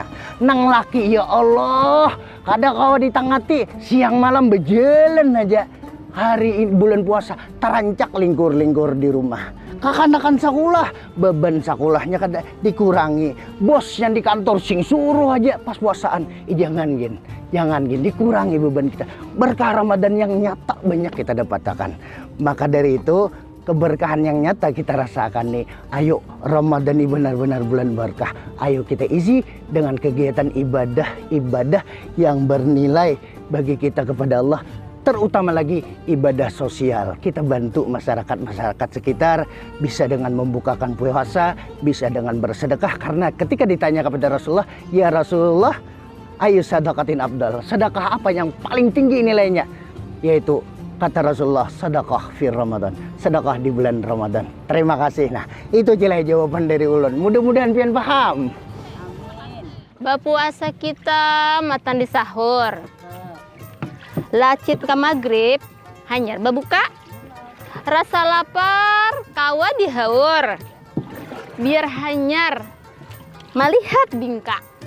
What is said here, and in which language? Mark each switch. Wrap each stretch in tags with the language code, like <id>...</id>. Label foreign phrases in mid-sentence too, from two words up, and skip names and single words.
<bjn>Nang laki ya Allah, kada kau ditangati siang malam berjalan aja. Hari ini bulan puasa terancak lingkur-lingkur di rumah. Kakanakan sekolah, beban sekolahnya kada dikurangi. Bos yang di kantor sing suruh aja pas puasaan. Jangan gin,</bjn> <id>dikurangi beban kita. Berkah Ramadan yang nyata banyak kita dapatkan. Maka dari itu keberkahan yang nyata kita rasakan nih. Ayo Ramadan ini benar-benar bulan berkah. Ayo kita isi dengan kegiatan ibadah yang bernilai bagi kita kepada Allah. Terutama lagi ibadah sosial. Kita bantu masyarakat sekitar, bisa dengan membukakan puasa, bisa dengan bersedekah. Karena ketika ditanya kepada Rasulullah, ya Rasulullah,</id> <ar>أي صدقة أفضل,</ar> <id>sedekah apa yang paling tinggi nilainya? Yaitu kata Rasulullah, sedekah</id> <ar>في رمضان,</ar> <id>sedekah di bulan Ramadan.</id> <bjn>Terima kasih. Nah, itu jelai jawaban dari ulun. Mudah-mudahan pian paham. Bapuasa kita matan di sahur. Lacit ke maghrib, hanyar babuka. Rasa lapar, kawa dihaur. Biar hanyar, melihat bingka.</bjn>